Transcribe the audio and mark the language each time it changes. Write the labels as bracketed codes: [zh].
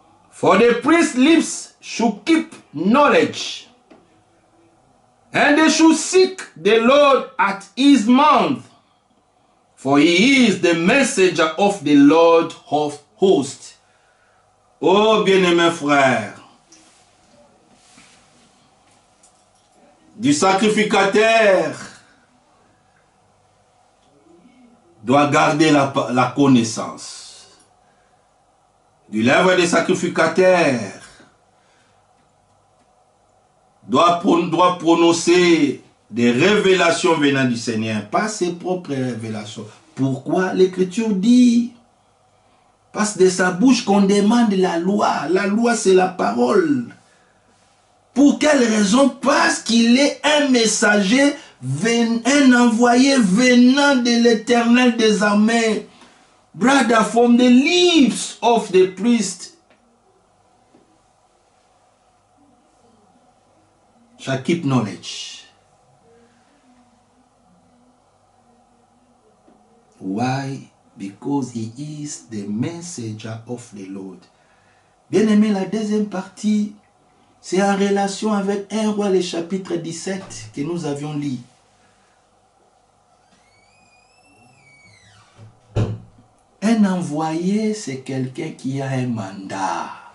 [en] For the priest's lips should keep knowledge, and they should seek the Lord at his mouth, for he is the messenger of the Lord of hosts. [fr] Oh bien-aimés frères, du sacrificateur doit garder la connaissance. Du lèvre des sacrificateurs doit prononcer des révélations venant du Seigneur, pas ses propres révélations. Pourquoi? L'Écriture dit, parce que de sa bouche qu'on demande la loi. La loi, c'est la parole. Pour quelle raison? Parce qu'il est un messager, un envoyé venant de l'Éternel des armées. [en] Brother, from the lips of the priest shall keep knowledge. Why? Because he is the messenger of the Lord. [fr] Bien aimé, la deuxième partie, c'est en relation avec 1 Roi, le chapitre 17 que nous avions lu. Un envoyé, c'est quelqu'un qui a un mandat.